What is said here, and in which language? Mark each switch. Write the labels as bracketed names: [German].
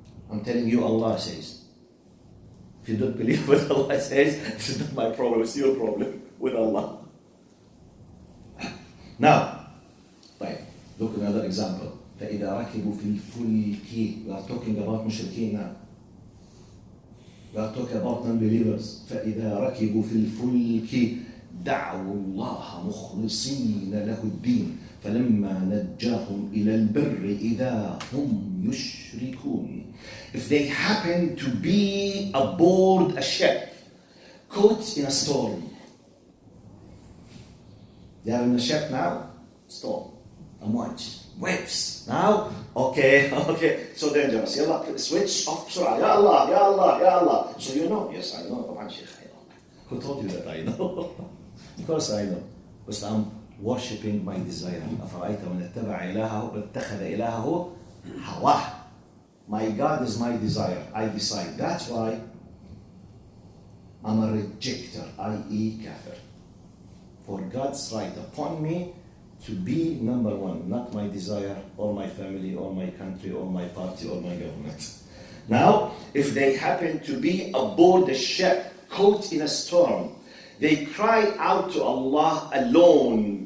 [English] I'm telling you, Allah says. If you don't believe what Allah says, this is not my problem, it's your problem with Allah. Now, look at another example. [Arabic] فَإِذَا رَكِبُوا فِي الْفُلْكِ. [English] We are talking about mushrikeen now. We are talking about non-believers. [Arabic] فَإِذَا رَكِبُوا فِي الْفُلْكِ دعوا الله مخلصين له الدين فلما نجاهم إلى البر إذا هم يشركون. [English] If they happen to be aboard a ship caught in a storm, they are in a ship now, storm, waves. Now, okay, so dangerous. [Arabic] يلا [English] switch off [Arabic] بسرعة. يا الله. [English] So you know, yes I know. [Arabic] طبعا شيخ [English] I know. Who told you that I know? Of course I know. But I'm worshipping my desire. [Arabic] أفرأيت من اتبع إلهه واتخذ إلهه هواه. [English] My God is my desire. I decide. That's why I'm a rejecter, i.e. kafir. For God's right upon me to be number one, not my desire or my family or my country or my party or my government. Now, if they happen to be aboard the ship, caught in a storm, they cry out to Allah alone.